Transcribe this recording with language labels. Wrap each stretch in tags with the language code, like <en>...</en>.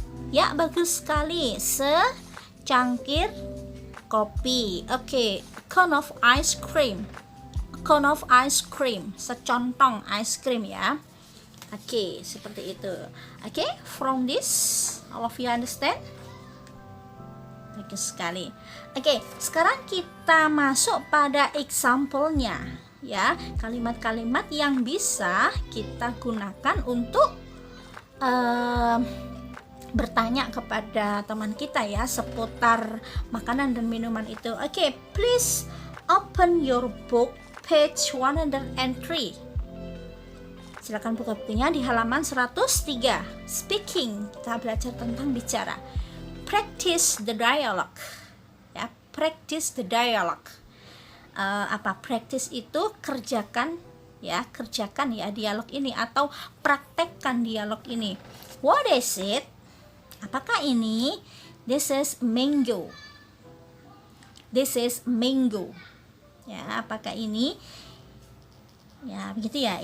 <id>Ya, bagus sekali. Secangkir kopi. Oke.</id> <en>A cone of ice cream. A cone of ice cream.</en> <id>Secontong ice cream ya. Oke, seperti itu.</id> <en>Oke, from this all of you understand?</en> <id>Bagus sekali. Oke, sekarang kita masuk pada example-nya ya. Kalimat-kalimat yang bisa kita gunakan untuk eh, bertanya kepada teman kita ya seputar makanan dan minuman itu.</id> <en>Oke, please open your book page 103.</en> <id>Silakan buka bukunya di halaman 103. Speaking, kita belajar tentang bicara.</id> <en>Practice the dialogue. Ya, practice the dialogue.</en> <id>Apa practice itu? Kerjakan ya dialog ini atau praktekkan dialog ini.</id> <en>What is it?</en> <id>Apakah ini?</id> <en>This is mango. This is mango.</en> <id>Ya, apakah ini? Ya, begitu ya.</id>